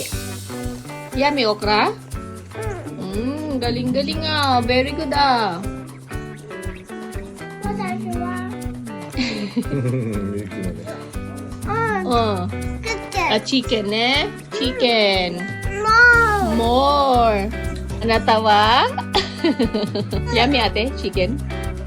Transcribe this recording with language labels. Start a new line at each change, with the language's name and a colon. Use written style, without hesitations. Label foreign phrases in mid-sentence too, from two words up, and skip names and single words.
English: Yummy okra?
Filipino: Galing-galing ah.
English: Very good ah.
Japanese: 私はミルクまで Oh. 作って
Filipino: Ah, chicken eh? Chicken.
Japanese: もう
Filipino: More. Natawa?
English: Yummy ate, chicken.